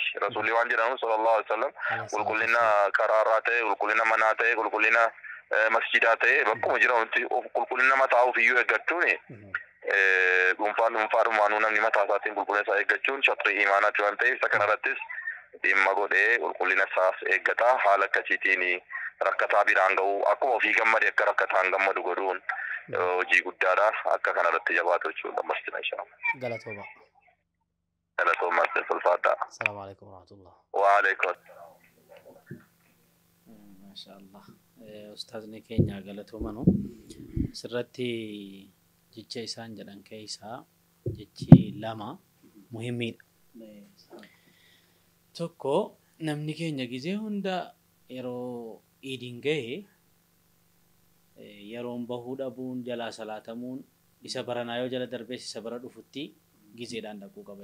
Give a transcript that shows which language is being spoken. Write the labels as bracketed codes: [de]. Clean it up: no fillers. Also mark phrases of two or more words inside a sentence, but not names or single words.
[om] Rasuulli waan jedhamu [ar] صلى الله عليه وسلم [om] qulqullina karaarraa ta'e, qulqullina manaa ta'e, qulqullina masjidaa ta'e bakkuma jiranutti qulqullina mataa ofiiyyuu eeggachuun dhuunfaadhumaanuu namni mataa isaatiin qulqullina isaa eeggachuun shatrii imaanaati waan ta'eef isa kanarrattis dhimma godhee qulqullina isaas eeggataa. Haala akkasiitiin rakkataa biraan ga'u akkuma ofii gammade akka rakkataan gammadu godhuun hojii guddaadha. Akka kanarratti jabaatu jechuudha. Masjida inshallah. Galatooma. Galatooma ulfaadha. [ar] السلام عليكم ورحمة الله. وعليكم. [om] Mashaallah. Ustaazni keenya galatoomanu sirratti jecha isaan jedhan keessaa jechi lama muhimmiidha. Tokko namni keenya gizee hunda yeroo iidiin gahe yeroon bahuu dhabuun jalaa salaatamuun isa baranaa yoo jala darbees isa bara dhufutti gizeedhaan dhaquu qaba.